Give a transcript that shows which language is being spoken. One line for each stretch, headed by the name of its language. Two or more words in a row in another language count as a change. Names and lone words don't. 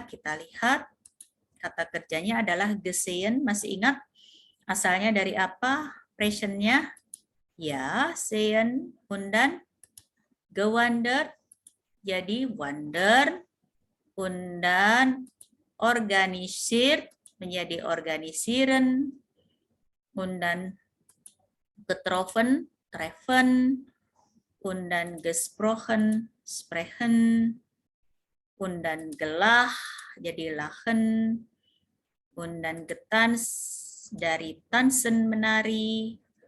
Indonesian: Kita lihat kata kerjanya adalah gesehen. Masih ingat asalnya dari apa? Presentnya ya,
German: sehen, und dann gewandert jadi wander, und dann organisiert menjadi organisieren, und dann getroffen, treffen, und dann gesprochen, sprechen, und dann gelach, jadi lachen, und dann getanzt, dari tanzen, menari,